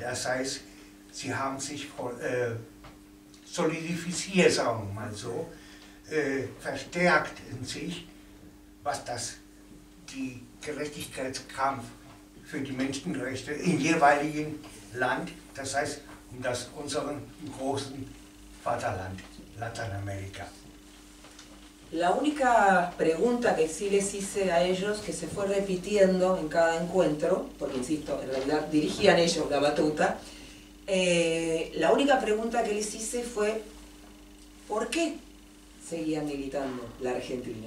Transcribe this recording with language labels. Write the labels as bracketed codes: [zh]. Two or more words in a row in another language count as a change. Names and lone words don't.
[de] Das heißt, sie haben sich solidifiziert, sagen wir mal so, verstärkt in sich, was die Gerechtigkeitskampf für die Menschenrechte im jeweiligen Land, das heißt unseren großen Vaterland, Latinoamérica. [es] La única pregunta que sí les hice a ellos, que se fue repitiendo en cada encuentro, porque insisto, en realidad dirigían ellos la batuta, la única pregunta que les hice fue ¿por qué seguían militando la Argentina?